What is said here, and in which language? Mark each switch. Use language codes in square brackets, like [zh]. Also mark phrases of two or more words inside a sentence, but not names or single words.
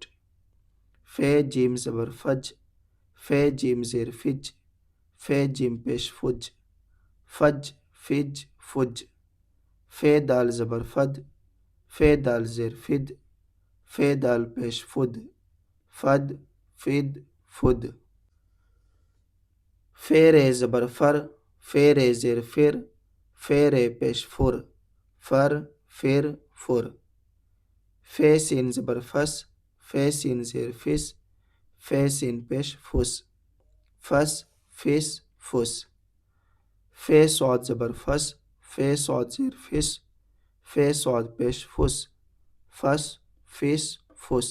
[ur] فے جیم زبر فج، فے جیم زیر فج، فے جیم پیش فج، فج، فج، فج۔ فے دال زبر فد، فے دال زیر فد، فے دال پیش فد، فد، فد، فد۔ فے رے زبر فر، فے رے زیر فر، فے رے پیش فر، فر، فر، فر۔ فے سین زبر فس، فے سین زیر فس، فے سین پیش فس، فس، فس، فس۔ فے صاد زبر فس، فے صاد زیر فس، فے صاد پیش فس، فس، فس، فس۔